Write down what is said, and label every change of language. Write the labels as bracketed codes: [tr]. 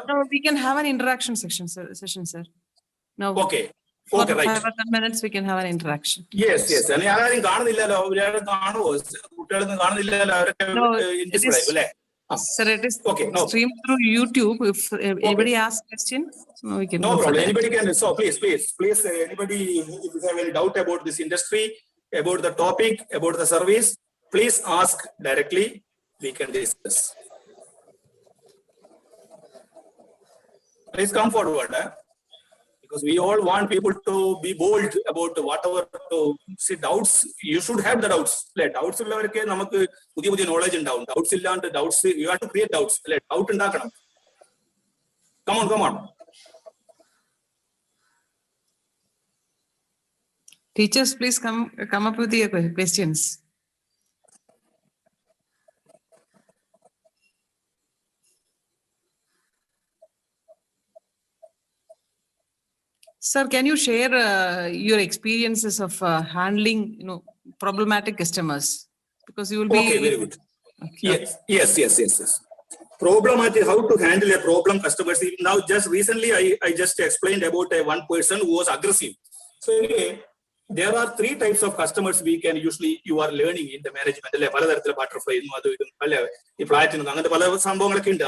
[en] No, we can have an interaction session, sir. No. Okay, right. 5 or 10 minutes, we can have an interaction. Yes. [ml] And ആരും കാണുന്നില്ലല്ലോ, അവരെ കാണുമോ? കുട്ടികളൊന്നും കാണുന്നില്ലല്ലോ, അവരൊക്കെ ഇൻഡിസ്പ്ലേ അല്ലേ? [en] Sir, it is streamed through YouTube. If anybody asks question, we can. No problem. Anybody can. So please, anybody, if you have any doubt about this industry, about the topic, about the service, please ask directly. We can discuss. Please come forward. because we all want people to be bold about whatever to see doubts. You should have the doubts. [ml] Doubts ഉള്ളവർക്ക് നമുക്ക് പുതിയ പുതിയ knowledge ഉണ്ടാവും. [en] Doubts ഇല്ലാണ്ട് doubts, you have to create doubts. [ml] Doubt ഉണ്ടാക്കണം. [en] Come on. Teachers, please come up with your questions. Sir, can you share your experiences of handling, problematic customers? Because you will be. Okay, very good. Okay. Yes. Problematic, how to handle a problem customers. Now, just recently, I just explained about one person who was aggressive. So anyway, there are 3 types of customers we can usually, you are learning in the management. [ml] പലതരത്തിലെ butterfly അല്ല ഈ ഫ്ലാറ്റിനും അങ്ങനത്തെ പല സംഭവങ്ങളൊക്കെ ഉണ്ട്.